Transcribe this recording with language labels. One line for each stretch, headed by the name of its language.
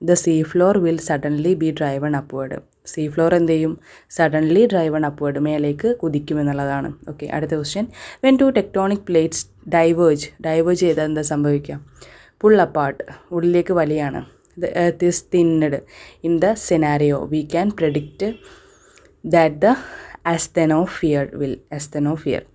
English: The sea floor will suddenly be driven upward.
Malayalam: See floor എന്ത് ചെയ്യും,
English: suddenly driven upward,
Malayalam: മേലേക്ക് കുതിക്കുമെന്നുള്ളതാണ്. Okay, അടുത്ത question,
English: when two tectonic plates diverge
Malayalam: ചെയ്താൽ എന്താ സംഭവിക്കുക,
English: pull apart,
Malayalam: ഉള്ളിലേക്ക് വലിയാണ്.
English: The earth is thinned. In the scenario, we can predict that the asthenosphere.